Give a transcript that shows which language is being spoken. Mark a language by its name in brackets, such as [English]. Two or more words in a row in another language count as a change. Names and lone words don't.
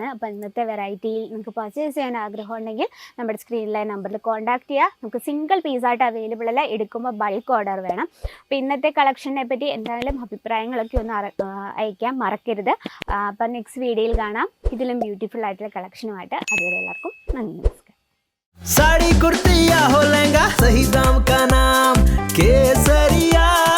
[Malayalam] അപ്പോൾ ഇന്നത്തെ വെറൈറ്റിയിൽ നിങ്ങൾക്ക് പർച്ചേസ് ചെയ്യാൻ ആഗ്രഹം ഉണ്ടെങ്കിൽ നമ്മുടെ സ്ക്രീനിലെ നമ്പറിൽ കോൺടാക്ട് ചെയ്യുക. നമുക്ക് [English] single piece [Malayalam] അവൈലബിൾ അല്ല, എടുക്കുമ്പോൾ [English] bulk order [Malayalam] വേണം. അപ്പോൾ ഇന്നത്തെ കളക്ഷനെ പറ്റി എന്തായാലും അഭിപ്രായങ്ങളൊക്കെ ഒന്ന് അയക്കാൻ മറക്കരുത്. അപ്പം [English] next video [Malayalam] കാണാം ഇതിലും ബ്യൂട്ടിഫുൾ ആയിട്ടുള്ള കളക്ഷനുമായിട്ട്. അതുവരെ എല്ലാവർക്കും നന്ദി, നമസ്കാരം. [Hindi] साड़ी कुर्ती या हो लहंगा, सही दाम का नाम केसरिया।